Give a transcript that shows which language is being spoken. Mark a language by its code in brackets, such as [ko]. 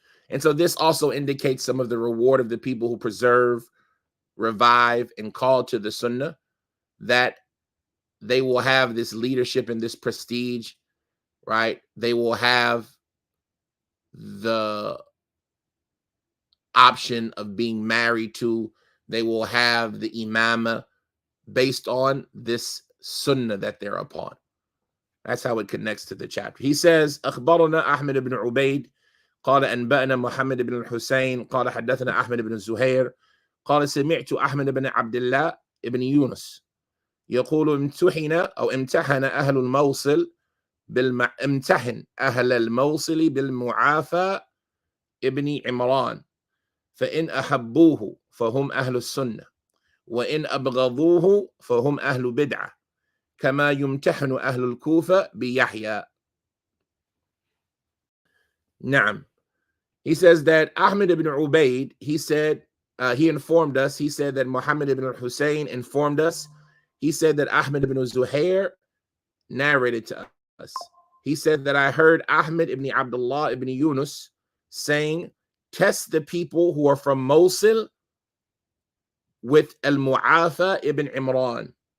[en] And so this also indicates some of the reward of the people who preserve, revive, and call to the Sunnah, that they will have this leadership and this prestige, right? They will have the option of being married to, they will have the imama based on this Sunnah that they're upon. That's how it connects to the chapter. He says, [ar] أخبرنا أحمد بن عبيد قال أنبأنا محمد بن الحسين قال حدثنا أحمد بن الزهير قال سمعت أحمد بن عبد الله بن يونس يقول امتحن أهل الموصل امتحن أهل الموصل بالمعافى ابن عمران فإن أحبوه فهم أهل السنة وإن أبغضوه فهم أهل بدعة كما يمتحن أهل الكوفة بيحيى. نعم. [en] He says that Ahmed ibn Ubaid, he said, he informed us, he said that Muhammad ibn al-Hussein informed us, he said that Ahmed ibn Zuhair narrated to us. He said that I heard Ahmed ibn Abdullah ibn Yunus saying, test the people who are from Mosul with al-Mu'afa ibn Imran.